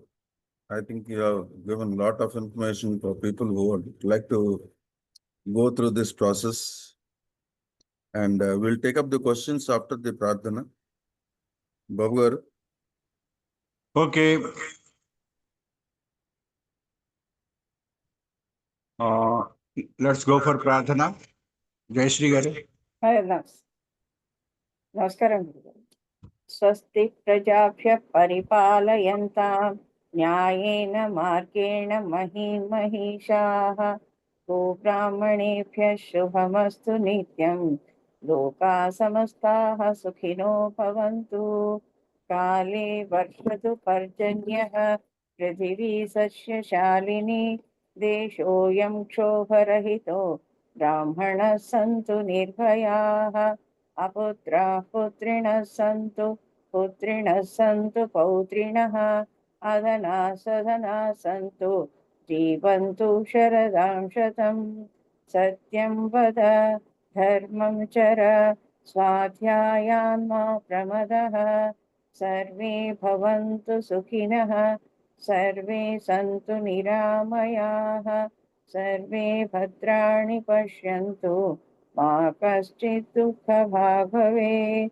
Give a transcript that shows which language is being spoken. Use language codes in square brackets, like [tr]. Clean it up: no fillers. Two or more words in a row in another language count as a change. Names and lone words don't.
[en] I think you have given a lot of information for people who would like to go through this process. And we'll take up the questions after the Pradhana. Babu Garu. Okay. Let's go for Pradhana. Jai Shri Garu. [te] నమస్కారం గురుగారు. [sa] స్వస్తి ప్రజాభ్య పరిపాలయంతాం న్యాయేన మార్గేణ మహీమహీషాః గోబ్రాహ్మణేభ్యः శుభమస్తు నిత్యం లోకాः సమస్తాः సుఖినో భవంతు కాలే వర్షతు పర్జన్యः పృథివీ సస్యశాలినీ దేశోऽयं క్షోభరహితో బ్రాహ్మణः సంతు నిర్భయాः अपुत्राः पुत्रिणः सन्तु पुत्रिणः सन्तु पौत्रिणः अधनाः सधनाः सन्तु जीवन्तु शरदां शतं सत्यं वद धर्मं चर स्वाध्यायान् मा प्रमदः सर्वे भवन्तु सुखिनः सर्वे सन्तु निरामयाः सर्वे भद्राणि पश्यन्तु मा कश्चित् दुःखभाग् भवेत्।